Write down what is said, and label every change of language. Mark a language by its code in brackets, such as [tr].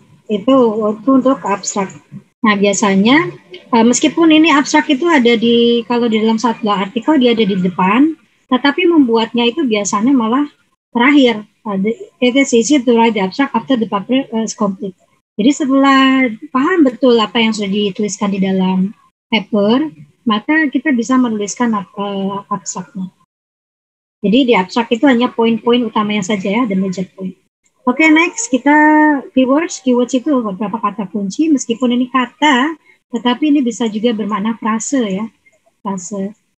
[id] Itu untuk abstrak. Nah, biasanya meskipun ini abstrak itu ada kalau di dalam satu artikel dia ada di depan, tetapi membuatnya itu biasanya malah terakhir. [en] It is easy to write the abstract after the paper is complete. [id] Jadi setelah paham betul apa yang sudah dituliskan di dalam paper, maka kita bisa menuliskan abstraknya. Jadi di abstrak itu hanya poin-poin utamanya saja ya, the major point. Oke, next kita keywords. Keywords itu beberapa kata kunci, meskipun ini kata, tetapi ini bisa juga bermakna frase ya. Frase.